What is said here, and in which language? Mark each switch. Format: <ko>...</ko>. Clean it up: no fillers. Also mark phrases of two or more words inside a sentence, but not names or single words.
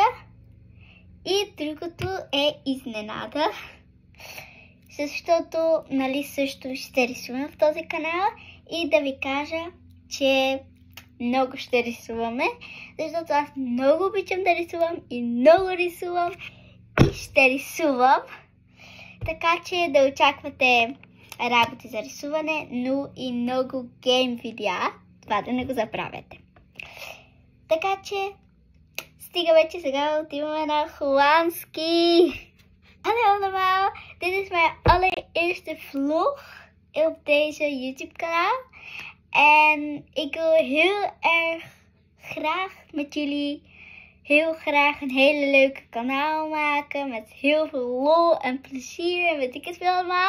<bg>И другото е изненада, защото също ще рисувам в този канал и да ви кажа, че много ще рисуваме, защото аз много обичам да рисувам и много рисувам и ще рисувам. Така че да очаквате работи за рисуване, но и много гейм видеа. Това да не го забравяте. Така че стига вече, сега отиваме на холандски.</bg> <nl>Hallo allemaal, dit is mijn allereerste vlog op deze YouTube kanaal. En ik wil heel erg graag met jullie een hele leuke kanaal maken. Met heel veel lol en plezier en weet ik het veel allemaal.</nl>